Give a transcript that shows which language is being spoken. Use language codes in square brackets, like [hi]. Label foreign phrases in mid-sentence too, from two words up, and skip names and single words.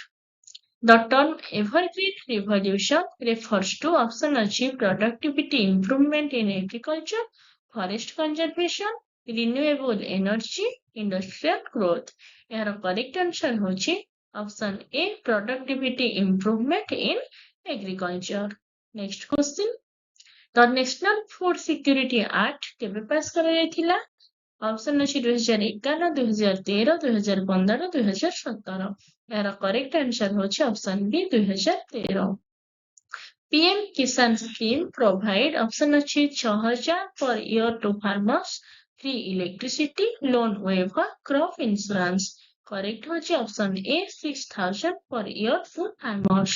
[en] The term evergreen revolution refers to option ଅଛି productivity improvement in agriculture, forest conservation, renewable energy, industrial growth. ଏହାର correct answer ହେଉଛି option A productivity improvement in agriculture. Next question. The National Food Security Act କେବେ pass କରାଯାଇଥିଲା? Option ଅଛି 2011, 2013, 2015, 2017. ଏହାର correct answer ହେଉଛି option B 2013. PM Kisan Scheme provide option ଅଛି 6,000 per year to farmers, free electricity, loan waiver, crop insurance. Correct ହେଉଛି option A 6,000 per year to farmers.